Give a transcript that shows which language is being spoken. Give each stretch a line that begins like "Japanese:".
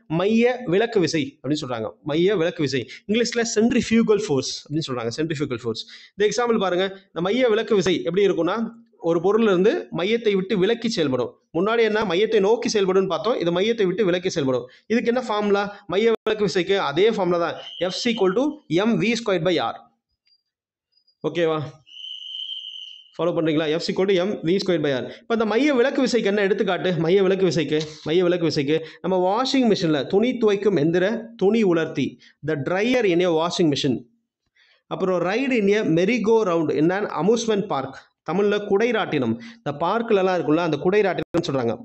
Tamil: மைய விலக்கு விசை அப்படின்னு சொல்றாங்க. மைய விலக்கு விசை, இங்கிலீஷ்ல சென்ட்ரிஃபியூகல் ஃபோர்ஸ் அப்படின்னு சொல்றாங்க. Centrifugal force. இந்த எக்ஸாம்பிள் பாருங்க. இந்த மைய விலக்கு விசை எப்படி இருக்கும்னா, ஒரு பொருள் இருந்து மையத்தை விட்டு விலக்கி செயல்படும். முன்னாடி என்ன மையத்தை நோக்கி செயல்படும் பார்த்தோம், இது மையத்தை விட்டு விலக்கி செயல்படும். இதுக்கு என்ன ஃபார்முலா? மைய விலக்கு விசைக்கு அதே ஃபார்முலா தான்,
English: F equal to mv squared by r.
Tamil: ஓகேவா? ஃபாலோ பண்றீங்களா?
English: F equal to mv squared by r.
Tamil: இப்போ இந்த மைய விலக்கு விசைக்கு என்ன எடுத்துக்காட்டு? மைய விலக்கு விசைக்கு நம்ம வாஷிங் மிஷினில் துணி துவைக்கும் எந்திர துணி உலர்த்தி,
English: The dryer in a washing machine. அப்புறம் ride in a merry go round in an amusement park.
Tamil: தமிழில் குடைராட்டினம். இந்த பார்க்கிலலாம் இருக்குல்ல, அந்த குடைராட்டினம் சொல்கிறாங்க.